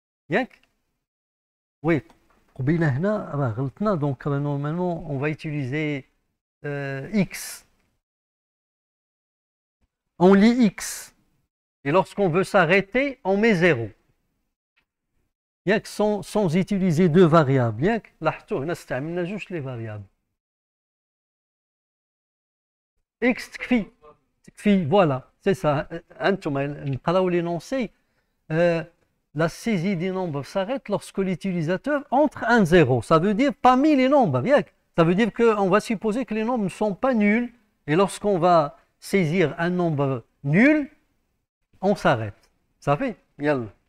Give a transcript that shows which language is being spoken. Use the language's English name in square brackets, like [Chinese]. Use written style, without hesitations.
[Arabic] ياك؟ [French] Oui. [Arabic] قبيله هنا راه غلطنا. [French] Donc normalement on va utiliser x. On lit x. Et lorsqu'on veut s'arrêter, on met 0. Sans utiliser deux variables. [Arabic] لاحظتوا هنا استعملنا جوج [French] les variables. X [Arabic] تكفي, [French] voilà, c'est ça. [Arabic] انتم نقراو l'énoncé. [French] La saisie des nombres s'arrête lorsque l'utilisateur entre un 0. Ça veut dire parmi les nombres. Ça veut dire qu'on va supposer que les nombres ne sont pas nuls. Et lorsqu'on va saisir un nombre nul, on s'arrête. Ça fait? Yalla.